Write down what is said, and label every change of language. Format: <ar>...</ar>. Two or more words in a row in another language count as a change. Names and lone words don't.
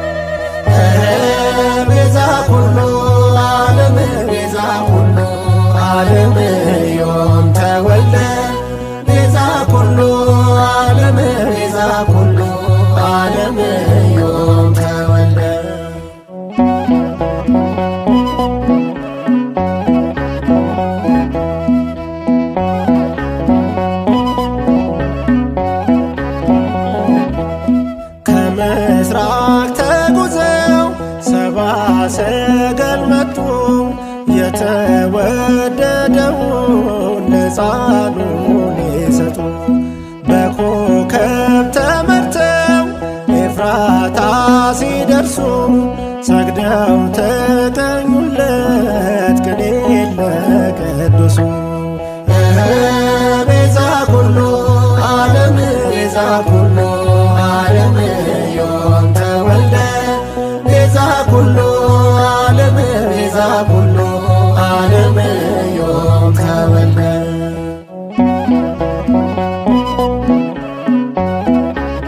<gez>ቤዛ ኩሉ ዓለም ቤዛ ኩሉ ዓለም ዮም ተወልደ ቤዛ ኩሉ ዓለም ቤዛ ኩሉ ዓለም ዮም ተወልደ</gez> <am>ከምስራቅ ተጉዘው ሰባ ሰገል መጡ የተወደደውን ለሕፃኑን ሊሰጡ በኮከብ ተመርተው ኤፍራታ ሲደርሱ ሰግደው ተቀኙለት ቅኔ ለቅዱሱ</am> <gez>ቤዛ ኩሉ ዓለም ቤዛ ኩሉ ዓለም ዮም ተወልደ ቤዛ ኩሉ ዓለም ቤዛ ኩሉ ዓለም ዮም ተወልደ</gez>